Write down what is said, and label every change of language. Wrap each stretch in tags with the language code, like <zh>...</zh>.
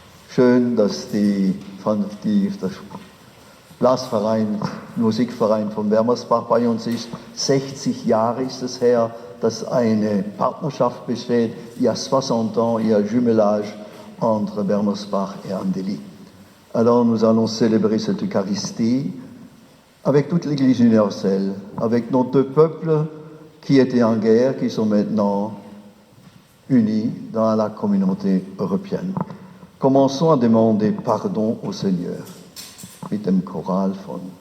<de>Schön, dass der Blasverein, Musikverein von Wermersbach bei uns ist. 60 Jahre ist es her, dass eine Partnerschaft besteht.</de> <fr>Il y a 60 ans, il y a un jumelage entre Wermersbach et Andely. Alors nous allons célébrer cette Eucharistie avec toute l'Église universelle, avec nos deux peuples qui étaient en guerre, qui sont maintenant unis dans la communauté européenne. Commençons à demander pardon au Seigneur</fr> <de>mit dem Choral von</de>